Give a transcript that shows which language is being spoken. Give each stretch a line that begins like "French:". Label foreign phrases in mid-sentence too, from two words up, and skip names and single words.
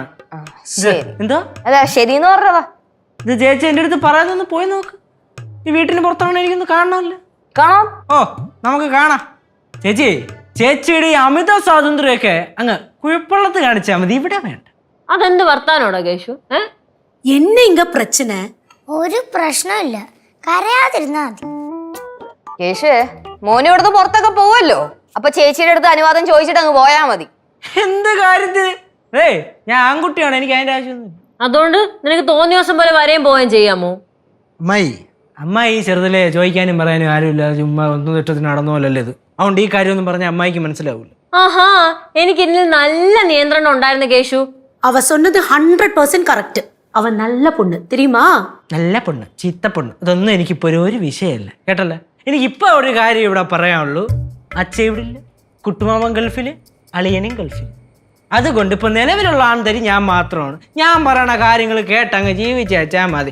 Malayalam: എന്തോ അല്ല ശരിന്ന് പറഞ്ഞതാ. ഇത് ചേച്ചി എന്റെ അടുത്ത് പറയാതൊന്ന് പോയി നോക്ക്. ഈ വീട്ടിന് പുറത്താണോ എനിക്കൊന്ന് കാണണമല്ലോ. കാണാം. ഓ നമുക്ക് കാണാം. ചേച്ചിയുടെ ഈ അമിത സ്വാതന്ത്ര്യമൊക്കെ അങ്ങ് കുഴപ്പമുള്ളത് കാണിച്ചാൽ മതി, ഇവിടെ വേണ്ട. അതെന്ത് വർത്താനോടാ കേശു?
Tamil: என்ன இங்க பிரச்சனை?
Malayalam: ഒരു പ്രശ്നമില്ല, കരയാതിരുന്നാ മതി. കേശുവേ, മോന് ഇവിടുന്ന് പുറത്തൊക്കെ പോവല്ലോ, അപ്പൊ ചേച്ചിയുടെ അടുത്ത് അനുവാദം ചോദിച്ചിട്ട് അങ്ങ് പോയാ മതി. എന്ത് കാര്യത്തിന്? ഞാൻ ആൺകുട്ടിയാണ്, എനിക്ക് അതിന്റെ ആവശ്യമൊന്നും. അതുകൊണ്ട് നിനക്ക് തോന്നിയ ദിവസം പോലെ വരെയും പോവുകയും ചെയ്യാമോ? അമ്മായി ചെറുതിലെ ചോദിക്കാനും പറയാനും ആരുമില്ല, ചുമ്മാ ഒന്നും ഇഷ്ടത്തിന് നടന്നു പോലല്ലേ ഇത്. അതുകൊണ്ട് ഈ കാര്യമൊന്നും പറഞ്ഞ അമ്മായിക്ക് മനസ്സിലാവൂല. ആഹാ, എനിക്ക് ഇതിൽ നല്ല നിയന്ത്രണം ഉണ്ടായിരുന്നു കേശു.
Tamil: அவ சொன்னது 100% கரெக்ட். அவ நல்ல பொண்ணு தெரியுமா?
Malayalam: നല്ല പൊണ്ണ്, ചീത്ത പൊണ്ണ്, ഇതൊന്നും എനിക്കിപ്പോ ഒരു വിഷയമല്ല, കേട്ടല്ലേ? എനിക്കിപ്പോ ഒരു കാര്യം ഇവിടെ പറയാനുള്ളൂ. അച്ഛ ഇവിടെ ഇല്ല, കുട്ടുമാമൻ ഗൾഫില്, അളിയനും ഗൾഫില്. അതുകൊണ്ട് ഇപ്പൊ നിലവിലുള്ള ആൺതരി ഞാൻ മാത്രമാണ്. ഞാൻ പറയണ കാര്യങ്ങൾ കേട്ടങ്ങ് ജീവിച്ചാ മതി.